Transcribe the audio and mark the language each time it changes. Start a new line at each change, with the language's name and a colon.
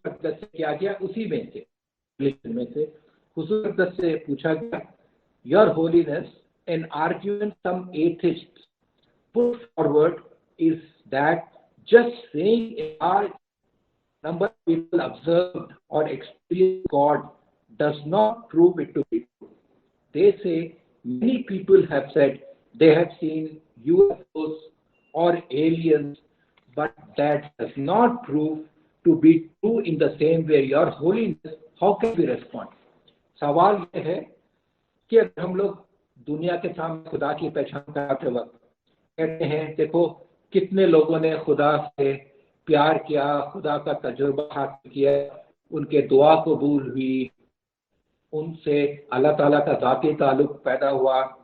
Urdu: سے کیا گیا، اسی میں سے حضور اقدس سے پوچھا گیا،
English: Your Holiness, an argument some atheists put forward is that just saying a large number of people observed or experienced God does not prove it to be true. They say many people have said they have seen UFOs or aliens, but that does not prove to be true in the same way. Your Holiness, how can we respond?
Urdu: سوال یہ ہے کہ ہم لوگ دنیا کے سامنے خدا کی پہچان کرتے وقت کہتے ہیں دیکھو کتنے لوگوں نے خدا سے پیار کیا، خدا کا تجربہ حاصل کیا، ان کے دعا قبول ہوئی، ان سے اللہ تعالیٰ کا ذاتی تعلق پیدا ہوا